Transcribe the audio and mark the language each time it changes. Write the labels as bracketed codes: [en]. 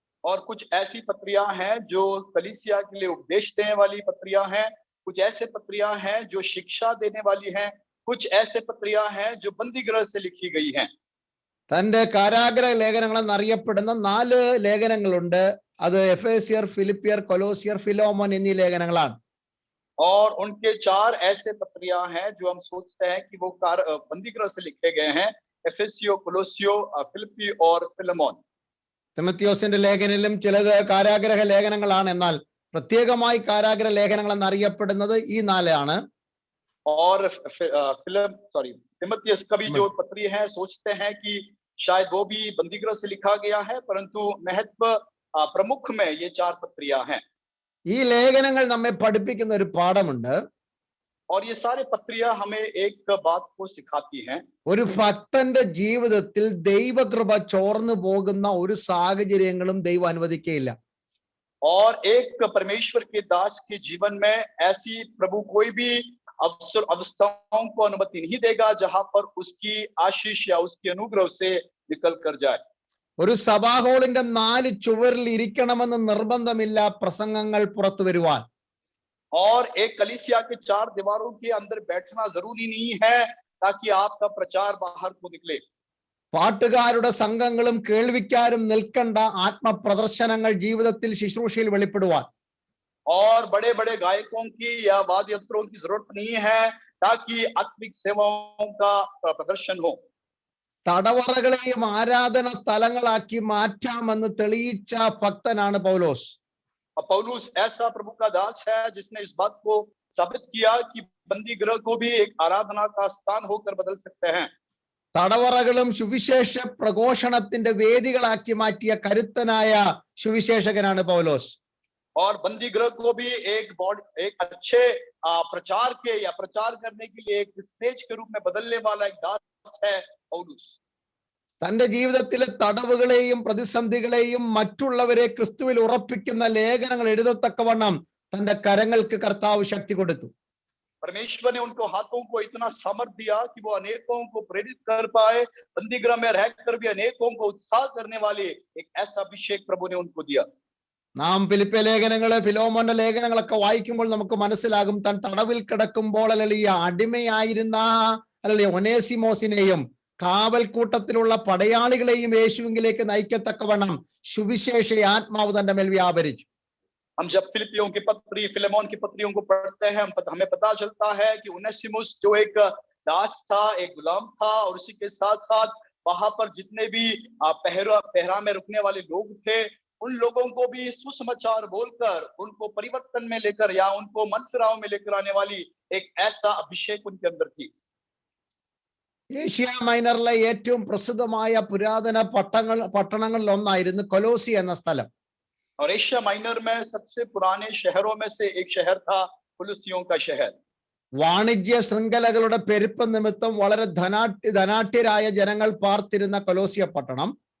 [hi] और कुछ ऐसी पत्रियां हैं जो कलीसिया के लिए उपदेश देने वाली पत्रियां हैं, कुछ ऐसे पत्रियां हैं जो शिक्षा देने वाली हैं, कुछ ऐसे पत्रियां हैं जो बंदी गृह से लिखी गई हैं। [ml] തന്റെ കാരാഗ്രഹ ലേഖനങ്ങൾ എന്നറിയപ്പെടുന്ന 4 ലേഖനങ്ങളുണ്ട്. അത് എഫേസ്യർ, ഫിലിപ്പിയർ, കൊലോസിയർ, ഫിലോമോൻ എന്നീ ലേഖനങ്ങളാണ്. [hi] और उनके 4 ऐसे पत्रियां हैं जो हम सोचते हैं कि वो बंदी गृह से लिखे गए हैं, एफेसियो, कोलोसियो, फिलिप्पी और फिलेमोन। [ml] തിമത്തിയോസിന്റെ ലേഖനത്തിലും ചിലത് കാരാഗ്രഹ ലേഖനങ്ങളാണ്. എന്നാൽ പ്രത്യേകമായി കാരാഗ്രഹ ലേഖനങ്ങൾ എന്നറിയപ്പെടുന്നത് ഈ 4 ആണ്. [hi] और तिमोथियस का भी जो पत्री है, सोचते हैं कि शायद वो भी बंदी गृह से लिखा गया है, परंतु महत्व प्रमुख में ये 4 पत्रियां हैं। [ml] ഈ ലേഖനങ്ങൾ നമ്മെ പഠിപ്പിക്കുന്ന ഒരു പാഠമുണ്ട്. [hi] और ये सारे पत्रियां हमें एक बात को सिखाती हैं। [ml] ഒരു ഭക്തന്റെ ജീവിതത്തിൽ ദൈവകൃപ ചോർന്നു പോകുന്ന ഒരു സാഹചര്യങ്ങളും ദൈവം അനുവദിക്കുകയില്ല. [hi] और एक परमेश्वर के दास के जीवन में ऐसी प्रभु कोई भी अवस्थाओं को अनुमति नहीं देगा जहां पर उसकी आशीष या उसकी अनुग्रह से निकल कर जाए। [ml] ഒരു സഭാഹോളിന്റെ 4 ചുവരിൽ ഇരിക്കണമെന്ന് നിർബന്ധമില്ല പ്രസംഗങ്ങൾ പുറത്തു വരുവാൻ. [hi] और एक कलीसिया के 4 दीवारों के अंदर बैठना जरूरी नहीं है ताकि आपका प्रचार बाहर को निकले। [ml] പാട്ടുകാരുടെ സംഘങ്ങളും കേൾവിക്കാരും നിൽക്കേണ്ട ആത്മപ്രദർശനങ്ങൾ ജീവിതത്തിൽ ശുശ്രൂഷയിൽ വെളിപ്പെടുവാൻ. [hi] और बड़े बड़े गायकों की या वाद्य यंत्रों की जरूरत नहीं है ताकि आत्मिक सेवाओं का प्रदर्शन हो। [ml] തടവറകളെയും ആരാധന സ്ഥലങ്ങളാക്കി മാറ്റാമെന്ന് തെളിയിച്ച ഭക്തനാണ് പൗലോസ്. [hi] पौलुस ऐसा प्रभु का दास है जिसने इस बात को साबित किया कि बंदी गृह को भी एक आराधना का स्थान होकर बदल सकते हैं। [ml] തടവറകളും സുവിശേഷ പ്രഘോഷണത്തിന്റെ വേദികളാക്കി മാറ്റിയ കരുത്തനായ സുവിശേഷകനാണ് പൗലോസ്. [hi] और बंदी गृह को भी एक अच्छे प्रचार के या प्रचार करने के लिए एक स्टेज के रूप में बदलने वाला एक दास है पौलुस। [ml] തന്റെ ജീവിതത്തിലെ തടവുകളെയും പ്രതിസന്ധികളെയും മറ്റുള്ളവരെ ക്രിസ്തുവിൽ ഉറപ്പിക്കുന്ന ലേഖനങ്ങൾ എഴുതത്തക്കവണ്ണം തന്റെ കരങ്ങൾക്ക് കർത്താവ് ശക്തി കൊടുത്തു. [hi] परमेश्वर ने उनको हाथों को इतना सामर्थ्य दिया कि वो अनेकों को प्रेरित कर पाए, बंदी गृह में रहकर भी अनेकों को उत्साह करने वाले एक ऐसा अभिषेक प्रभु ने उनको दिया। [ml] നാം ഫിലിപ്പിയ ലേഖനങ്ങള്, ഫിലോമോന്റെ ലേഖനങ്ങളൊക്കെ വായിക്കുമ്പോൾ നമുക്ക് മനസ്സിലാകും, താൻ തടവിൽ കിടക്കുമ്പോൾ അല്ലെങ്കിൽ അടിമയായിരുന്ന അല്ലെങ്കിൽ ഒനേസിമോസിനെയും കാവൽക്കൂട്ടത്തിലുള്ള പടയാളികളെയും യേശുവിലേക്ക് നയിക്കത്തക്കവണ്ണം സുവിശേഷ ആത്മാവ് തന്റെ മേൽ വ്യാപരിച്ചു. [hi] हम जब फिलिपियों की पत्री, फिलेमोन की पत्रियों को पढ़ते हैं, हमें पता चलता है कि उनेसिमुस जो एक दास था, एक गुलाम था, और उसी के साथ साथ वहां पर जितने भी पहरा में रुकने वाले लोग थे, उन लोगों को भी सुसमाचार बोलकर उनको परिवर्तन में लेकर या उनको मन फिराव में लेकर आने वाली एक ऐसा अभिषेक उनके अंदर थी। [ml] ഏഷ്യ മൈനറിലെ ഏറ്റവും പ്രസിദ്ധമായ പുരാതന പട്ടണങ്ങളിൽ ഒന്നായിരുന്നു കൊലോസി എന്ന സ്ഥലം. [hi] और एशिया माइनर में सबसे पुराने शहरों में से एक शहर था कुलुसियों का शहर। [ml] വാണിജ്യ ശൃംഖലകളുടെ പെരുപ്പം നിമിത്തം വളരെ ധനാഢ്യരായ ജനങ്ങൾ പാർത്തിരുന്ന കൊലോസിയ പട്ടണം.